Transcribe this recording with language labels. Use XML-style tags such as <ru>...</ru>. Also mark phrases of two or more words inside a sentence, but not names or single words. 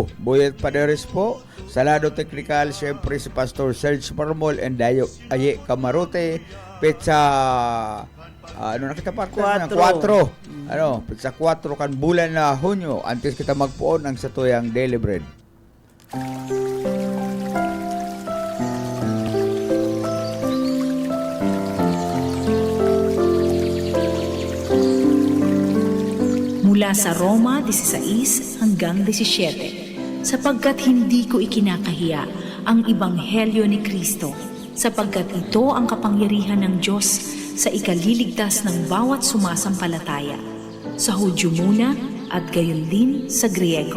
<tl>Boyet Paderes po. Salado Technical, siyempre si Pastor Serge Marmol and Dayo Aye Camarote.</tl> <bik>Petsa, ano na kita partner? 4. Petsa 4 kan bulan na Hunyo. Antes kita magpuon ang satuyang</bik> <en>Daily Bread.</en> <tl>Mula sa Roma 16 hanggang 17, sapagkat hindi ko ikinakahiya ang Ebanghelyo ni Kristo, sapagkat ito ang kapangyarihan ng Diyos sa ikaliligtas ng bawat sumasampalataya, sa Hudyo muna at gayon din sa Griego.</tl>